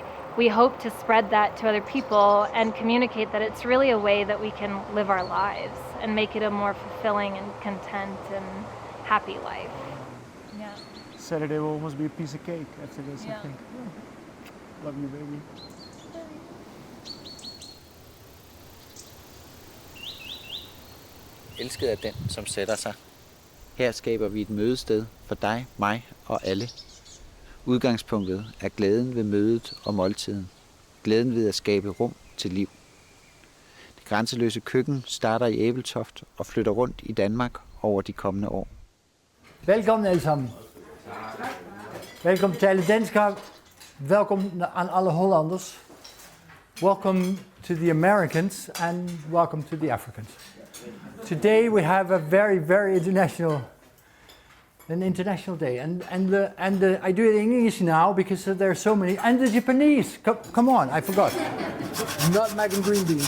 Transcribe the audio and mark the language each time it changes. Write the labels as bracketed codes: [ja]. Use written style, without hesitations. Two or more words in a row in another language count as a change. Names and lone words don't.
[en] We hope to spread that to other people and communicate that it's really a way that we can live our lives and make it a more fulfilling and content and happy life. Yeah. Saturday will almost be a piece of cake after this, Yeah. I think. Love you, baby. [da] Elsket er den, som sætter sig. Her skaber vi et mødested for dig, mig og alle. Udgangspunktet er glæden ved mødet og måltiden. Glæden ved at skabe rum til liv. Det grænseløse køkken starter i Ebeltoft og flytter rundt i Danmark over de kommende år. Velkommen alle sammen. Velkommen til alle danskere. [nl] Welkom aan alle Hollanders. [en] Welcome to the Americans and welcome to the Africans. Today we have a very, very international day, and I do it in English now because there are so many, and the Japanese. Come on, I forgot. Nutmeg and green beans.